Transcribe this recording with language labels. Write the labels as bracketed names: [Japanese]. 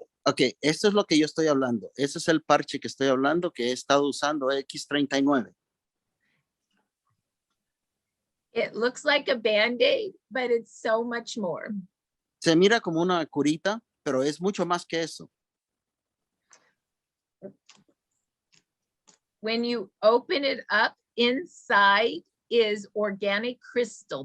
[Spanish] Ok, esto es lo que yo estoy hablando. Ese es el parche que estoy hablando que he estado usando X39. [English] It looks like a Band-Aid, but it's so much more. [Spanish] Se mira como una curita, pero es mucho más que eso. [English] When you open it up, inside is organic crystal.